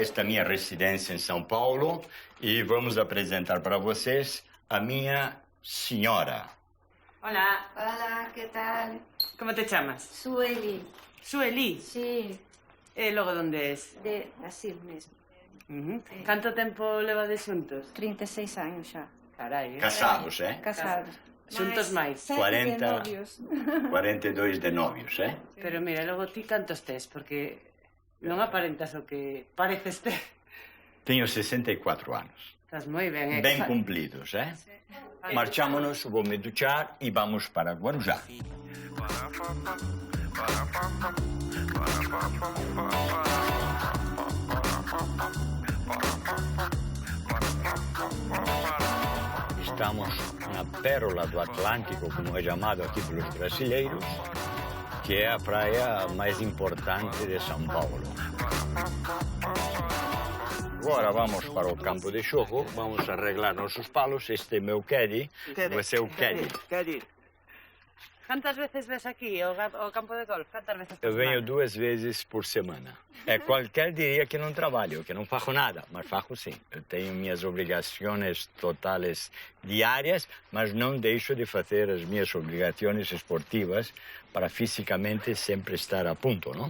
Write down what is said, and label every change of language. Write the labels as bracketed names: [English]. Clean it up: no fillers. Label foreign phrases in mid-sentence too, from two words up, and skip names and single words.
[Portuguese] Esta é a minha residência em São Paulo e vamos apresentar para vocês a minha senhora. [Spanish] Hola. Hola, ¿qué tal? [Galician] Como te chamas? Sueli. Sueli? Sí, E logo onde es? [Portuguese] de Brasil mesmo. [Galician] Canto tempo levades xuntos? [Portuguese] 36 anos já. [Galician] Carai, Casados, ¿eh? Casados. Xuntos máis. 40, 42 de novios, ¿eh? Pero mira, logo ti cantos tes, porque non aparentas o que pareces ter. [Portuguese] Tenho 64 anos. [Galician] Estás moi ben, [Portuguese] Bem cumpridos, ¿eh? [Galician] Marchámonos, vou me duchar e vamos para Guarujá. [Portuguese] Estamos na pérola do Atlântico, como é chamado aqui pelos brasileiros, que é a praia mais importante de São Paulo. Agora vamos para o campo de jogo, vamos arreglar nossos palos. Este é meu caddy, você é o caddy. [Galician] Cantas veces ves aquí o campo de golf? Cantas veces [Portuguese] Eu venho 2 vezes por semana. Qualquer dia que não trabalho, que não faço nada, mas faço sim. Eu tenho minhas obrigações totais diárias, mas não deixo de fazer as minhas obrigações esportivas para fisicamente sempre estar a ponto, não?